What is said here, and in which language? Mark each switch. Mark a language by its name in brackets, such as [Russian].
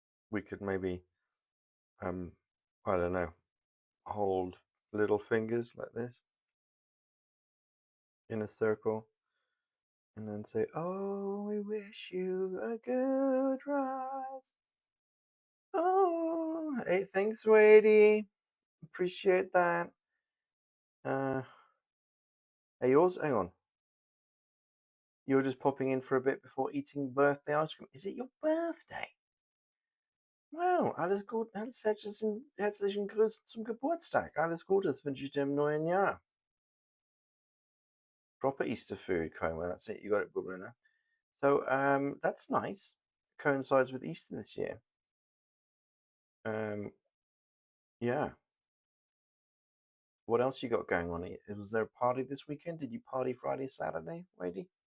[English] We could maybe, I don't know, hold little fingers like this in a circle, and then say, "Oh, we wish you a good rise." Oh, hey, thanks, Wadey. Appreciate that. Hey, yours? Hang on. You're just popping in for a bit before eating birthday ice cream. Is it your birthday? [German] Wow, herzlichen Grüß zum Geburtstag. Alles Gute, das wünsche ich dir im neuen Jahr. [English] Proper Easter food, Coma. That's it. You got it, Bublina. So, that's nice. Coincides with Easter this year. Yeah. What else you got going on? Was there a party this weekend? Did you party Friday, Saturday, Wadey?